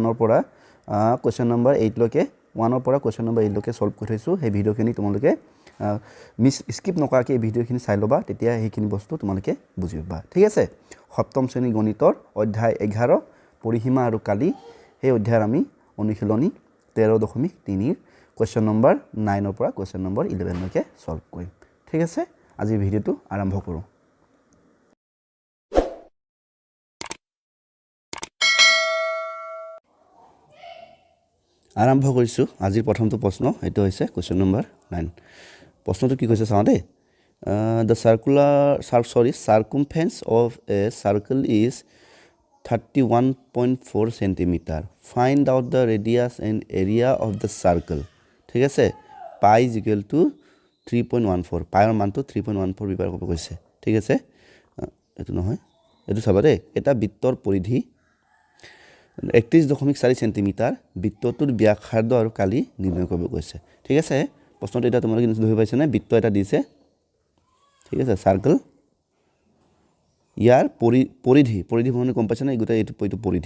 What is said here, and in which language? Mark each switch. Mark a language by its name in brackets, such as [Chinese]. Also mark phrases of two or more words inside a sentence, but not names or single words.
[Assamese] ৰ পৰা [English] question number [Assamese] 8 লৈকে 1 ৰ পৰা [English] question number [Assamese] 8 লৈকে সলভ কৰি থৈছোঁ সেই ভিডিঅ'খিনি তোমালোকে স্কিপ নকৰাকৈ এই ভিডিঅ'খিনি চাই ল'বা তেতিয়া সেইখিনি বস্তু তোমালোকে বুজি পাবা ঠিক আছে সপ্তম শ্ৰেণী গণিতৰ অধ্যায় 11 পৰিসীমা আৰু কালি সেই অধ্যায়ৰ আমি অনুশীলনী 13.3 [English] question number [Assamese] 9 ৰ পৰা [English] question number [Assamese] 11 লৈকে সলভ কৰিম ঠিক আছে আজি ভিডিঅ'টো আৰম্ভ কৰোঁ আৰম্ভ কৰিছোঁ আজিৰ প্ৰথমটো প্ৰশ্ন এটো হৈছে [English] question number [Assamese] 9 প্ৰশ্নটো কি কৈছে চাওঁ দেই [English] the circumference of a circle is [Assamese] 31.4 [English] centimeter find out the radius and area of the circle [Assamese] ঠিক আছে [English] pi is equal to [Assamese] 3.14 পাইৰ মানটো 3.14 ব্যৱহাৰ কৰিব কৈছে ঠিক আছে এটো নহয় এটো চাবা দেই এটা বৃত্তৰ পৰিধি 31.4 সেন্টিমিটাৰ বৃত্তটোৰ ব্যাসাৰ্ধ আৰু কালি নিৰ্ণয় কৰিব কৈছে ঠিক আছে প্ৰশ্নটো এটা তোমালোকে নিশ্চয় ধৰি পাইছা নে বৃত্ত এটা দিছে ঠিক আছে সাৰ্কেল ইয়াৰ পৰিধি মানে গম পাইছা নে এই গোটা এইটো পৰিধি